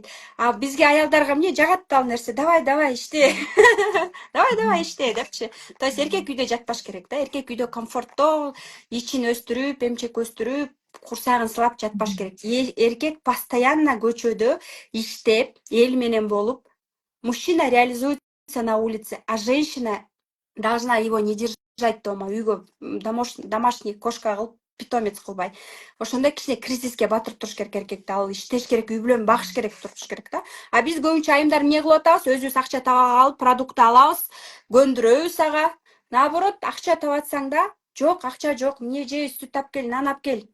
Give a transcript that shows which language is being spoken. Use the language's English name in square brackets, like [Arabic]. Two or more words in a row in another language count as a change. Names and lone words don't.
[Kyrgyz] А бизге аялдарга эмне жагат ал нерсе? Давай иште. Давай иште депчи. [Russian] То есть [Kyrgyz] эркек үйдө жатпаш керек да. Эркек үйдө комфорттоо, ичин өстүрүп, эмчек өстүрүп, курсагын сылап жатпаш керек. Эркек постоянно көчөдө иштеп, эл менен болуп, [Russian] мужчина реализуется на улице, а женщина должна его не держать дома, [Kyrgyz] үйгө [Russian] домашний кошка [Kyrgyz] кылып, питомец кылбай. Ошондо кичине кризиске батырып туруш керек эркекти. Ал иштеш керек, үй бүлөнү багыш керек, туруш керек да. А биз көбүнчө айымдар эмне кылып атабыз? Өзүбүз акча таба алып, продукт алабыз, көндүрөбүз ага. Наоборот, акча табатсаң да, жок, акча жок, эмне жейбиз, сүт алып кел, нан алып кел.